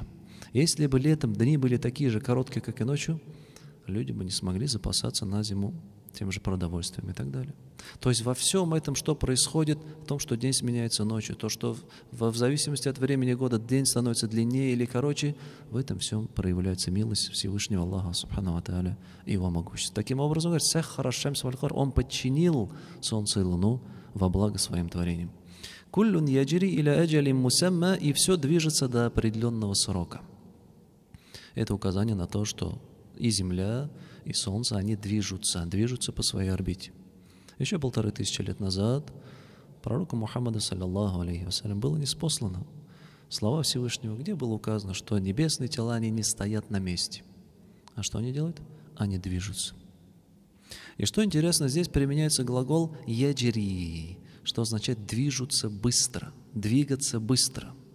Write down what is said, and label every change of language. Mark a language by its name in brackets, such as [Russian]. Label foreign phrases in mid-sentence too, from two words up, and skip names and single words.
[Russian] Если бы летом дни были такие же короткие, как и ночью, люди бы не смогли запасаться на зиму тем же продовольствием и так далее. То есть во всем этом, что происходит, в том, что день сменяется ночью, то, что в зависимости от времени года день становится длиннее или короче, в этом всем проявляется милость Всевышнего Аллаха, [Arabic] سبحانه وتعالى, [Russian] и Его могущество. Таким образом, говорит, [Arabic] «سخر الشمس والقمر», [Russian] Он подчинил солнце и луну во благо своим творениям. [Arabic] «كل يجري إلى أجل مسمى», [Russian] и все движется до определенного срока. Это указание на то, что и Земля, и Солнце, они движутся по своей орбите. Еще 1500 лет назад пророку Мухаммаду, [Arabic] صلى الله عليه وسلم, [Russian] было ниспослано слова Всевышнего, где было указано, что небесные тела, они не стоят на месте. А что они делают? Они движутся. И что интересно, здесь применяется глагол «яджри», что означает «движутся быстро», «двигаться быстро».